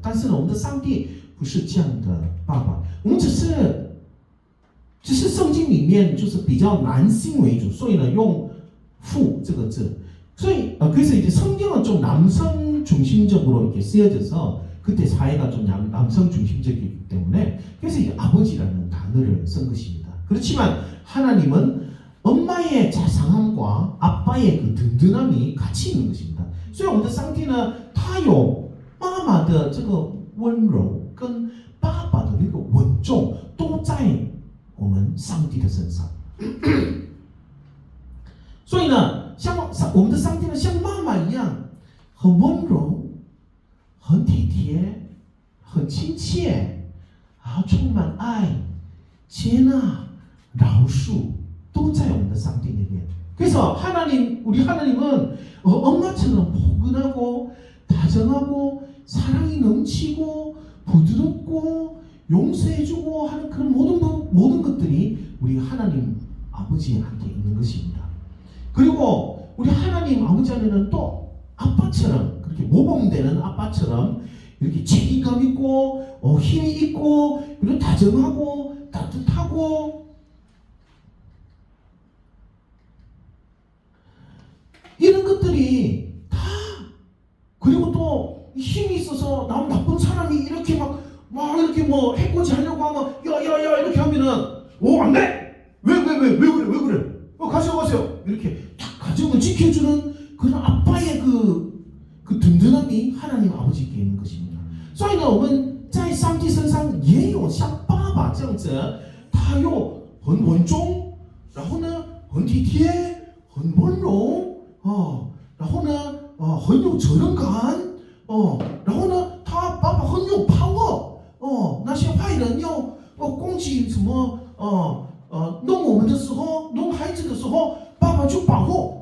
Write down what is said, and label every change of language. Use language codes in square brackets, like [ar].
[zh] 但是呢，我们的上帝不是这样的爸爸，我们只是圣经里面就是比较男性为主，所以呢用父这个字，所以 [ko] 그래서 이제 성경은 좀 남성 중심적으로 이렇게 쓰여져서 그때 사회가 좀 남성 중심적이기 때문에 그래서 이제 아버지라는 단어를 쓴 것입니다. 그렇지만 하나님은 엄마의 자상함과 아빠의 그 든든함이 같이 있는 것입니다. [zh] 所以我们的上帝呢，他有妈妈的这个温柔跟爸爸的那个稳重都在我们上帝的身上。所以呢，像我们的上帝呢，像妈妈一样，很温柔，很体贴，很亲切，然后充满爱、接纳、饶恕，都在我们的上帝里面。 [ko] 그래서 우리 하나님은 엄마처럼 포근하고 다정하고 사랑이 넘치고 부드럽고 용서해주고 하는 그런 모든 것들이 우리 하나님 아버지한테 있는 것입니다. 그리고 우리 하나님 아버지 안에는 또 아빠처럼 그렇게 모범되는 아빠처럼 이렇게 책임감 있고 힘이 있고 그리고 다정하고 따뜻하고 이런 것들이 다 그리고 또 힘이 있어서 남 나쁜 사람이 이렇게 막 이렇게 뭐 해코지 하려고 하면 야야야 이렇게 하면은 안돼 왜 그래 가세요 이렇게 딱 가정을 지켜주는 그런 아빠의 그 든든함이 하나님 아버지께 있는 것입니다. [zh] 所以呢，我们在上帝身上也有像爸爸这样子，他又很稳重，然后呢很体贴，很温柔然后呢很有责任感然后呢他爸爸很有 power 那些坏人要攻击什么弄我们的时候，弄孩子的时候，爸爸就保护。